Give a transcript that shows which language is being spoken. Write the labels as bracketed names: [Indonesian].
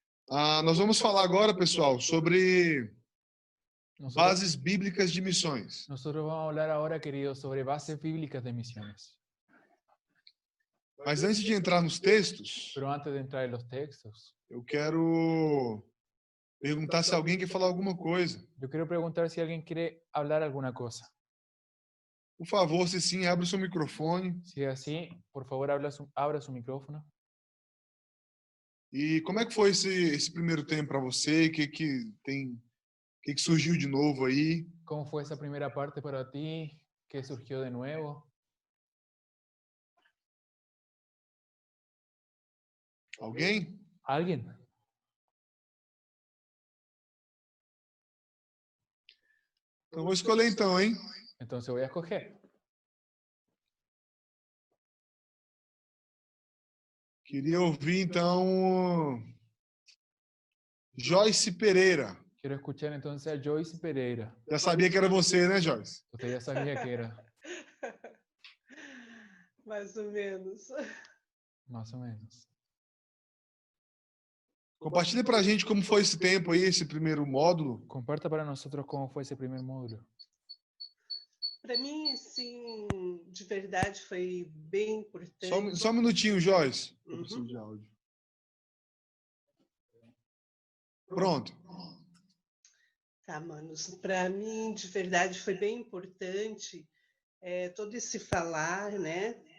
[Portuguese] Nós vamos falar agora, pessoal, sobre [Spanish] Nosotros, [Portuguese] bases bíblicas de missões. [Spanish] nosotros vamos a hablar ahora, queridos, sobre bases bíblicas de misiones. [Portuguese] Mas antes de entrar nos textos, [Spanish] Pero antes de entrar en los textos, [Portuguese] eu quero perguntar se alguém quer falar alguma coisa. [Spanish] yo quiero preguntar si alguien quiere hablar alguna cosa. [Portuguese] Por favor, se sim, abra o seu microfone. [Spanish] Si es así, por favor, abra su micrófono. [Portuguese] E como é que foi esse primeiro tempo para você? O que surgiu de novo aí? [Spanish] ¿Cómo fue esa primera parte para ti? ¿Qué surgió de nuevo? [Portuguese] Alguém? [Spanish] ¿Alguien? [Portuguese] Então vou escolher então, hein? [Spanish] Entonces voy a escoger. [Portuguese] Queria ouvir então Joyce Pereira. [Spanish] Quiero escuchar entonces a Joyce Pereira. [Portuguese] Já sabia que era você, né, Joyce? [Spanish] Usted ya sabía que era, [Portuguese] Mais ou menos. [Spanish] más o menos. [Portuguese] Compartilha pra gente como foi esse tempo aí, esse primeiro módulo. [Spanish] Comparta para nosotros cómo fue ese primer módulo. [Portuguese] Para mim, sim, de verdade, foi bem importante. Só um minutinho, Joyce. Eu Uhum. preciso de áudio. Pronto. Tá, manos. Para mim, de verdade, foi bem importante todo esse falar, né?